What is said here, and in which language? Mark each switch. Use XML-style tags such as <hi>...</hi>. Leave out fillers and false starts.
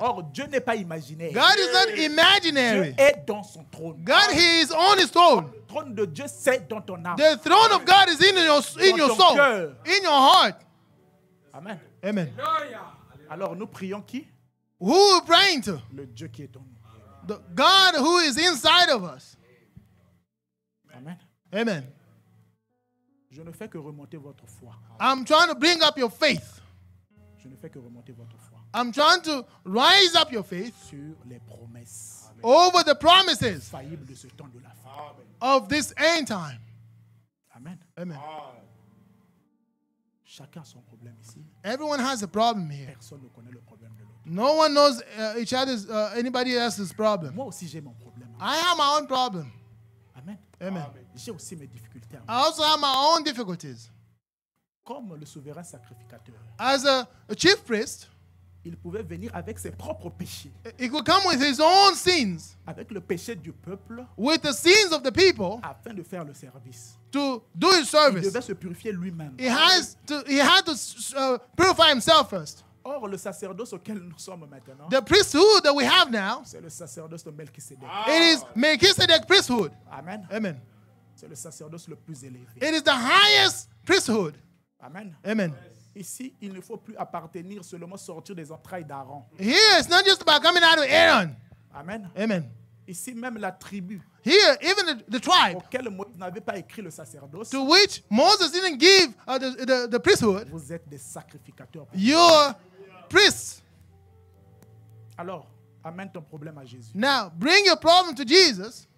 <fr>Or, Dieu n'est pas imaginaire.</fr> <en>God is not</en> <fr>Dieu</fr> <en>imaginary.</en> <fr>est dans son trône.</fr> <en>God, He is on His throne.</en> <fr>Le trône de Dieu, c'est dans ton âme.</fr> <en>The throne of God is in your</en> <fr>ton</fr> <en>soul,</en> <fr>cœur.</fr> <en>in your heart. Amen. Amen. Alléluia.</en> <fr>Alors, nous prions qui?</fr> <en>Who are we praying to?</en> <fr>Le Dieu qui est en nous.</fr> <en>The God who is inside of us. Amen. Amen.</en> <fr>Je ne fais que remonter votre foi.</fr> <en>I'm trying to bring up your faith.</en> <fr>Je ne fais que remonter votre foi</fr> <en>I'm trying to rise up your faith</en> <fr>sur les promesses</fr> <en>over the promises</en> <fr>faillibles de ce temps de la fin.</fr> <en>of this end time. Amen. Amen.</en> <fr>Chacun a son problème ici.</fr> <en>Everyone has a problem here.</en> <fr>Personne ne connaît le problème de l'autre.</fr> <en>No one knows each other's, anybody else's problem.</en> <fr>Moi aussi, j'ai mon problème.</fr> <en>I have my own problem. Amen. Amen.</en> <fr>J'ai aussi mes difficultés.</fr> <en>I also have my own difficulties.</en> <fr>Comme le souverain sacrificateur,</fr> <en>As a chief priest,</en> <fr>il pouvait venir avec ses propres péchés,</fr> <en>he could come with his own sins,</en> <fr>avec le péché du peuple,</fr> <en>with the sins of the people,</en> <fr>afin de faire le service.</fr> <en>to do his</en> <fr>Il</fr> <en>service.</en> <fr>devait se purifier lui-même.</fr> <en>He had to purify himself first.</en> <fr>Or, le sacerdoce auquel nous sommes maintenant,</fr> <en>The priesthood that we have now,</en> <fr>c'est le sacerdoce de Melchisédek.</fr> <en>it is Melchizedek priesthood. Amen. Amen.</en> <fr>C'est le sacerdoce le plus élevé.</fr> <en>It is the highest priesthood. Amen. Amen.</en> <fr>Ici, il ne faut plus appartenir seulement sortir des entrailles d'Aaron.</fr> <en>Here, it's not just about coming out of Aaron. Amen. Amen.</en> <fr>Ici, même la tribu</fr> <en>Here, even the tribe</en> <fr>auquel Moïse n'avait pas écrit le sacerdoce,</fr> <en>to which Moses didn't give the priesthood,</en> <fr>vous êtes des sacrificateurs.</fr> <en>you're priests.</en> <fr>Alors, amène ton problème à Jésus,</fr> <en>Now, bring your problem to Jesus</en>